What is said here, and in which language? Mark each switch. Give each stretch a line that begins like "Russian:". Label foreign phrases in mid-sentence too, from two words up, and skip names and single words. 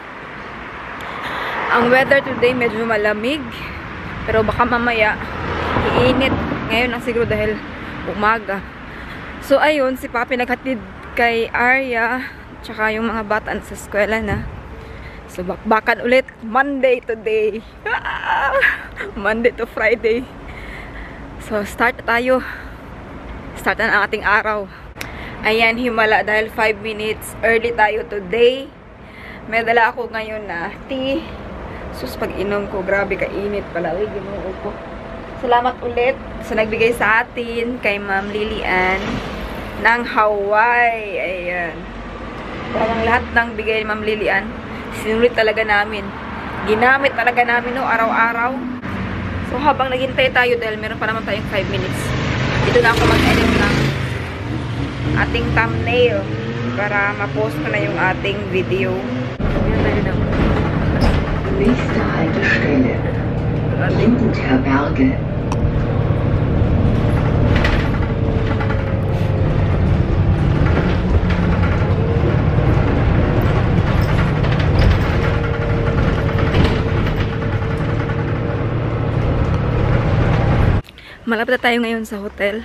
Filipino: Ang weather today medyo malamig. Pero baka mamaya, iinit. Ngayon lang siguro dahil umaga. So, ayun, si Papi naghatid kay Arya. Tsaka yung mga bata sa eskwela na. So, bakbakan ulit.
English: Monday today. Monday to Friday.
Filipino: So, start tayo. Start na ang ating araw. Ayan, himala dahil 5
English: minutes early
Filipino: tayo today. May dala ako ngayon na tea. Sus, pag inom ko, grabe kainit pala. Uy, ginuo ko. Salamat ulit sa nagbigay sa atin kay Ma'am Lilian ng Hawaii. Ayan. Parang lahat ng bigay ni Ma'am Lilian, sinulit talaga namin. Ginamit talaga namin no, araw-araw. So, habang naghintay tayo dahil meron pa naman tayong 5 minutes, dito na ako mag-edit ng ating thumbnail para ma-post ko na yung ating video.
German: Nächste Haltestelle. Lindenthurberge.
Filipino: Malapit na tayo ngayon sa hotel.